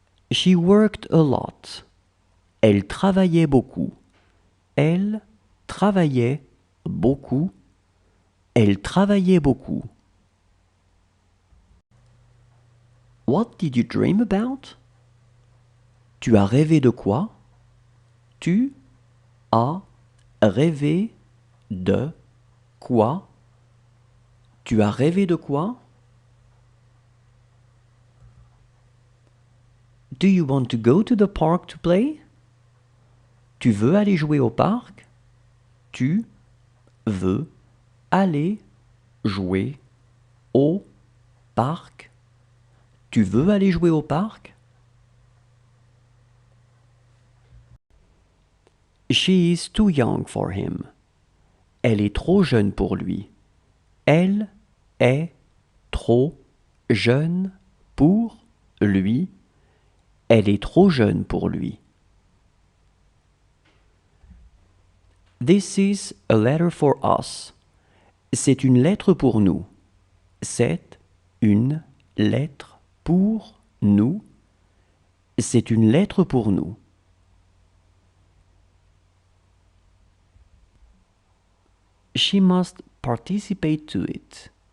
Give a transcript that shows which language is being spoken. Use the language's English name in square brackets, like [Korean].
[English] She worked a lot. [French] Elle travaillait beaucoup. Elle travaillait beaucoup. Elle travaillait beaucoup. [English] What did you dream about? [French] Tu as rêvé de quoi? Tu as rêvé de quoi? Tu as rêvé de quoi? [English] Do you want to go to the park to play? [French] Tu veux aller jouer au parc? Tu veux aller jouer au parc? Tu veux aller jouer au parc? [English] She is too young for him. [French] Elle est trop jeune pour lui. Elle est trop jeune pour lui. Elle est trop jeune pour lui. [English] This is a letter for us. [French] C'est une lettre pour nous. C'est une lettre pour nous. C'est une lettre pour nous. [English] She must participate to it.